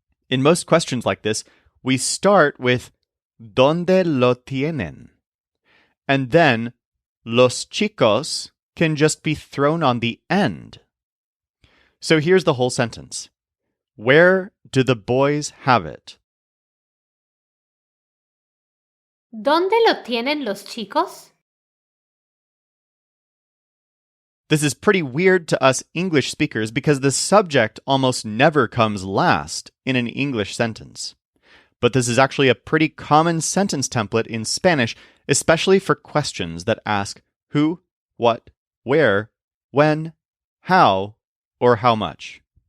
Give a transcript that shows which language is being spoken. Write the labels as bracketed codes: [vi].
[en] In most questions like this, we start with [es] ¿dónde lo tienen? [en] And then [es] los chicos [en] can just be thrown on the end. So here's the whole sentence. Where do the boys have it? [es] ¿Dónde lo tienen los chicos? [en] This is pretty weird to us English speakers because the subject almost never comes last in an English sentence. But this is actually a pretty common sentence template in Spanish, especially for questions that ask who, what, where, when, how, or how much.